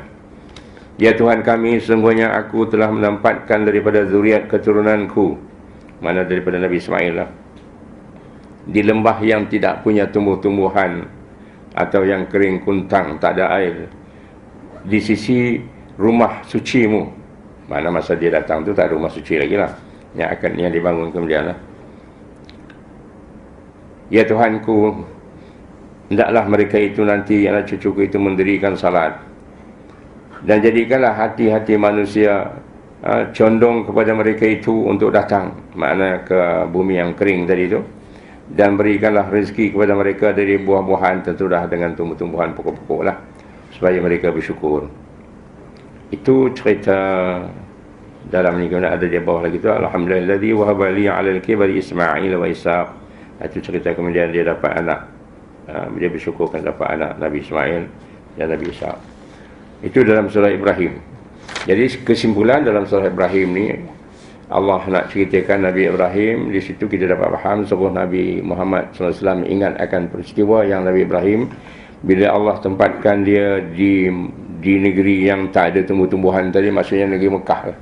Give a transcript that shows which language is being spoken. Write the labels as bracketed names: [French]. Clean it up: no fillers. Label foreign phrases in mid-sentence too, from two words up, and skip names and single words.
[Malay] Ya Tuhan kami, sesungguhnya aku telah menempatkan daripada zuriat keturunanku, mana daripada Nabi Ismail lah, di lembah yang tidak punya tumbuh-tumbuhan atau yang kering kuntang, tak ada air, di sisi rumah sucimu. Mana masa dia datang tu tak ada rumah suci lagi lah, yang dibangun kemudian lah. Ya Tuhanku, hendaklah mereka itu nanti, anak cucuku itu mendirikan salat, dan jadikanlah hati-hati manusia condong kepada mereka itu untuk datang, makna ke bumi yang kering tadi itu, dan berikanlah rezeki kepada mereka dari buah-buahan, tentulah dengan tumbuh-tumbuhan pokok-pokok lah, supaya mereka bersyukur. Itu cerita dalam ni. Kemudian ada di bawah lagi tu, [Arabic] الحمد لله الذي وهب لي على الكبر إسماعيل وإسحاق. [Malay] Itu cerita kemudian dia dapat anak, dia bersyukur kan dapat anak Nabi Ismail dan Nabi Ishaq. Itu dalam surah Ibrahim. Jadi kesimpulan dalam surah Ibrahim ni, Allah nak ceritakan Nabi Ibrahim. Di situ kita dapat faham seluruh Nabi Muhammad SAW ingat akan peristiwa yang Nabi Ibrahim, bila Allah tempatkan dia di negeri yang tak ada tumbuh-tumbuhan tadi, maksudnya negeri Mekah lah.